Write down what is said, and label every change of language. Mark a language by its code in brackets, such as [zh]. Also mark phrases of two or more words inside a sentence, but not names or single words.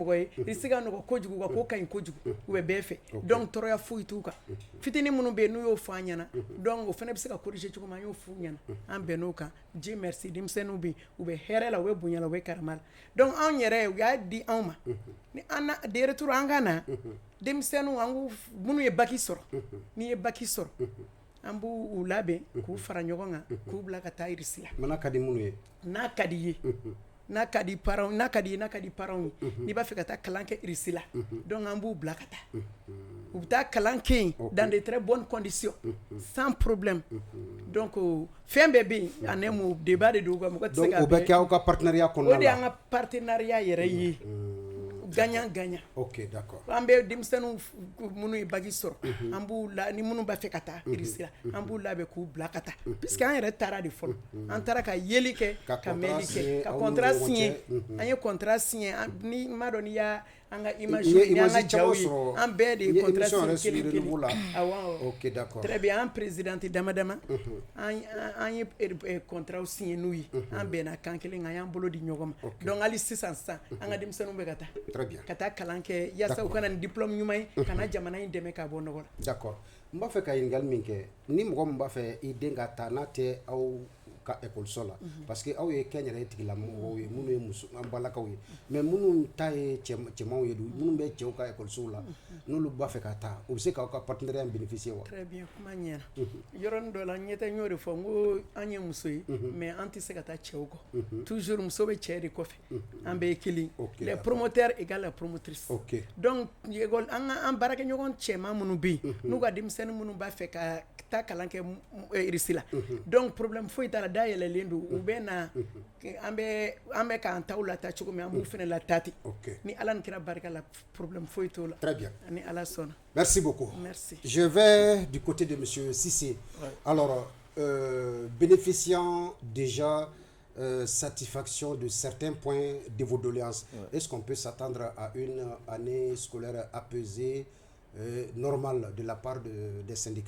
[bm] mɔgɔ ye irisi ka nɔgɔ kojugu ka ko ka ɲi kojugu u bɛ bɛɛ fɛ donc tɔɔrɔya foyi t'u kan fitinin minnu bɛ yen n'u y'o fɔ an ɲɛna donc o fana bɛ se ka corriger cogo min an y'o f'u ɲɛna an bɛnn'o kan [fr] Dieu merci [bm] denmisɛnninw bɛ yen u bɛ hɛrɛ la u bɛ bonya la u bɛ karama la donc anw yɛrɛ u y'a di anw ma ni an na [fr] de retour [bm] an ka na denmisɛnninw an k'u minnu ye bac sɔrɔ n'i ye bac sɔrɔ an b'u labɛn k'u fara ɲɔgɔn kan k'u bila ka taa irisi la mana ka di minnu ye n'a ka di ye n'a ka di parents n'a ka di parents ye n'i b'a fɛ ka taa kalan kɛ irisi la donc an b'u bila ka taa u bɛ taa kalan kɛ yen [fr] dans de très bonnes conditions sans problème donc [bm] fɛn bɛɛ bɛ yen [fr] en un mot débat de [bm] don mɔgɔ tɛ se ka donc o bɛ kɛ aw ka partenariat kɔnɔna la o de y'an ka [fr] partenariat yɛrɛ ye gagnant. Ok, d'accord. [bm] An bɛ denmisɛnninw minnu ye bagi sɔrɔ an b'u la ni minnu b'a fɛ ka taa irisi la an b'u labɛn k'u bila ka taa puisque an yɛrɛ taara de fɔlɔ an taara ka yeli kɛ ka mɛnli kɛ ka [fr] contrat signé [bm] an ye [fr] contrat signé [bm] ni m'a dɔn n'i y'a an ka image ni an ka jaw ye an bɛɛ de ye [fr] contrat signé [bm] kelen awɔ [fr] ok d'accord très bien [bm] an présidente dama dama an ye [fr] contrat signé [bm] n'u ye an bɛnna kan kelen kan an y'an bolo di ɲɔgɔn ma donc hali sisan an ka denmisɛnninw bɛ ka taa [fr] très bien [bm] ka taa kalan kɛ yaasa u kana ni diplôme ɲuman ye ka na jamana in dɛmɛ ka bɔ nɔgɔ la d'accord n b'a fɛ ka ɲininkali min kɛ ni mɔgɔ min b'a fɛ i den ka taa n'a tɛ aw ka ekɔliso la [fr] parce que [bm] aw ye kɛnyɛrɛye tigilamɔgɔw ye minnu ye an balakaw ye mais minnu ta ye cɛmanw ye minnu bɛ cɛw ka ekɔlisow la n'olu b'a fɛ ka taa u bɛ se k'aw ka [fr] partenariat bénéficier [bm] wa [fr] très bien [bm] kuma ɲɛna yɔrɔnin dɔ la n ɲɛ tɛ n y'o de fɔ n ko an ye muso ye mais an tɛ se ka taa cɛw kɔ toujours muso bɛ cɛ de kɔfɛ an bɛɛ ye kelen [fr] les promoteurs égale la promotrice donc [bm] an baarakɛɲɔgɔn cɛman minnu bɛ yen n'u ka denmisɛnnin minnu b'a fɛ ka taa kalan kɛ irisi la donc problème foyi t'a la dayɛlɛlen don u bɛ na an bɛ k'an taw lataa cogo min an b'u fana lataa ten ni ala ni kira barika la problème foyi t'o la [fr] très bien [bm] ni ala sɔnna [fr] merci beaucoup merci je vais du côté de monsieur Cissé alors bénéficiant déjà satisfaction de certains points de vos doléances est-ce qu'on peut s'attendre à une année scolaire apaisée normale de la part des syndicats?